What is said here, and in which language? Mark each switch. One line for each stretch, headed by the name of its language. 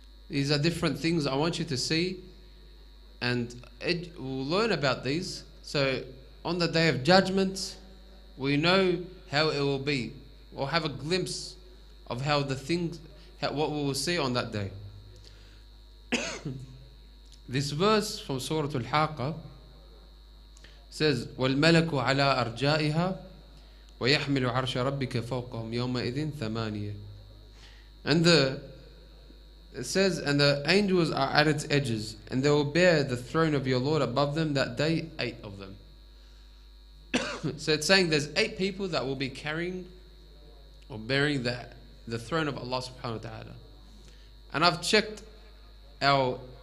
English: These are different things I want you to see, and we'll learn about these. So on the Day of Judgment, we know how it will be. We'll have a glimpse of how what we will see on that day. This verse from Surah Al-Haqqa says,
Arabic: وَالْمَلَكُ عَلَىٰ أَرْجَائِهَا وَيَحْمِلُ عَرْشَ رَبِّكَ فَوْقَهُمْ يَوْمَئِذٍ ثَمَانِيَةٌ.
English: And it says, and the angels are at its edges, and they will bear the throne of your Lord above them that day, 8 of them. So it's saying there's 8 people that will be carrying or bearing the throne of Allah subhanahu wa ta'ala. And I've checked our